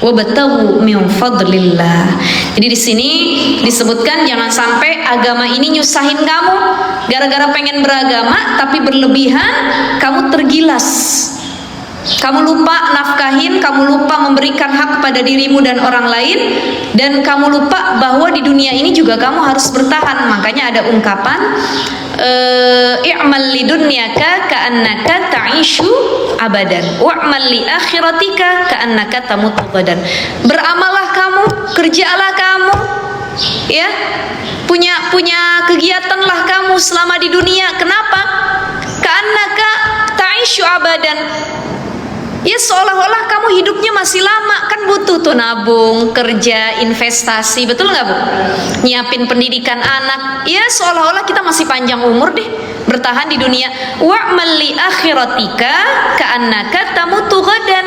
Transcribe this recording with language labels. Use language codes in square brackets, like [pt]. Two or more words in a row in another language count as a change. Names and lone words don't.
[ar] وابتغوا من فضل الله. [id] Jadi di sini disebutkan jangan sampai agama ini nyusahin kamu gara-gara pengen beragama tapi berlebihan, kamu tergilas. Kamu lupa nafkahin, kamu lupa memberikan hak kepada dirimu dan orang lain, dan kamu lupa bahwa di dunia ini juga kamu harus bertahan. Makanya ada ungkapan [ar] اعمل لدنياك كأنك تعيش أبدا واعمل لآخرتك كأنك تموت غدا. [id] Beramalah kamu, kerjalah kamu, ya, punya kegiatanlah kamu selama di dunia. Kenapa? [ar] كأنك تعيش أبدا, [id] ya seolah-olah kamu hidupnya masih lama. Kan butuh tuh nabung, kerja, investasi, betul nggak Bu? Nyiapin pendidikan anak, ya seolah-olah kita masih panjang umur deh bertahan di dunia. [ar] واعمل لآخرتك كأنك تموت غدا.